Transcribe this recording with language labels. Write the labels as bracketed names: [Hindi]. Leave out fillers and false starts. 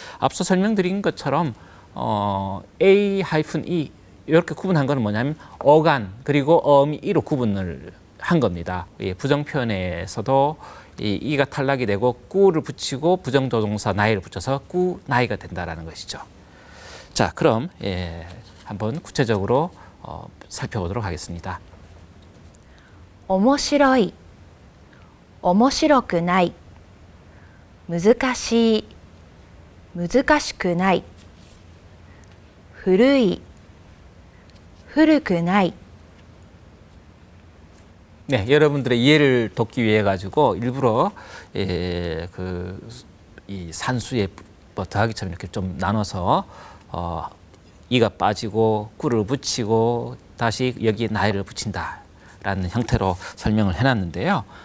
[Korean] 앞서 설명드린 것처럼 A-E 이렇게 구분한 것은 뭐냐면 어간 그리고 어미 이로 구분을 한 겁니다. 부정 표현에서도 이가 탈락이 되고 꾸를 붙이고 부정조동사 나이를 붙여서 꾸 나이가 된다라는 것이죠. 자, 그럼 한번 구체적으로 살펴보도록 하겠습니다. [Japanese] 面白い面白くない難しい難しくない古い古くない [Korean] 네, 여러분들의 이해를 돕기 위해 가지고 일부러 이 산수에 뭐 더하기처럼 이렇게 좀 나눠서 이가 빠지고 꾸를 붙이고 다시 여기에 나이를 붙인다라는 형태로 설명을 해놨는데요.